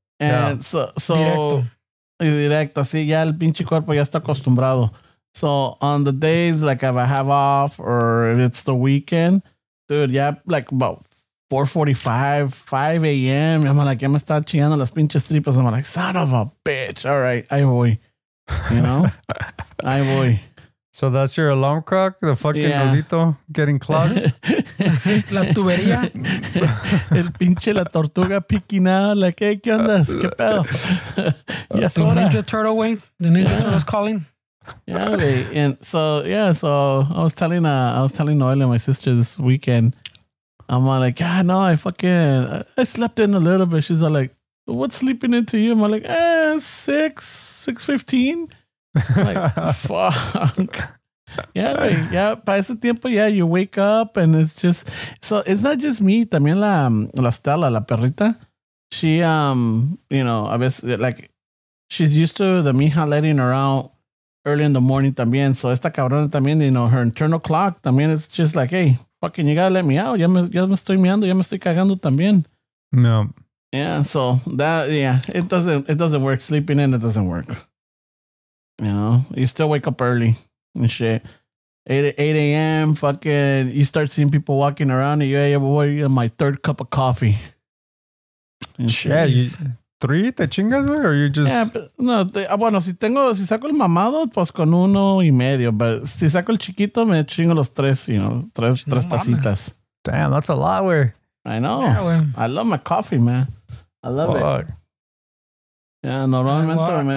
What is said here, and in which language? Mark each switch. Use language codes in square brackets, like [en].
[es] And so directo, así ya el pinche cuerpo ya está acostumbrado. [en] So on the days like if I have off or if it's the weekend, dude, like about 4:45, 5 a.m. I'm like, [es] ya me está chingando las pinches tripas. [en] I'm like, son of a bitch. All right, [es] ahí voy. [en] You know? [es] Ahí voy. [en] So that's your alarm clock? The fucking nudito getting clogged? [es] La tubería. El pinche la tortuga piquinada. [en] Like, hey, [es] ¿qué ondas? ¿Qué pedo? Ya [en] The Ninja Turtle, way. The Ninja Turtle's calling. Yeah, güey. And so I was telling Noel and my sister this weekend. I'm all like, no, I slept in a little bit. She's all like, what's sleeping into you? I'm all like, 6:15. Like, fuck. Yeah, [es] para ese tiempo, [en] you wake up and it's just, so it's not just me, [es] también la Stella, la perrita. [en] She, [es] a veces, [en] like, she's used to the mija letting her out early in the morning también. So [es] esta cabrona también, [en] her internal clock también is just like, hey, fucking, you gotta let me out. [es] Ya me estoy meando, ya me estoy cagando también. [en] No. Yeah, so that, it doesn't work. Sleeping in, it doesn't work. You still wake up early and shit. 8 a.m. Fucking, you start seeing people walking around and you're boy, my third cup of coffee. Shit, [es] 3 te chingas, güey, [en] or you just... Yeah, but, [es] no, bueno, si saco el mamado, pues con 1.5. But si saco el chiquito, me chingo los 3, tres tacitas. [en] Damn, that's a lot, güey. I know. Yeah, I love my coffee, man. I love it. Yeah, normalmente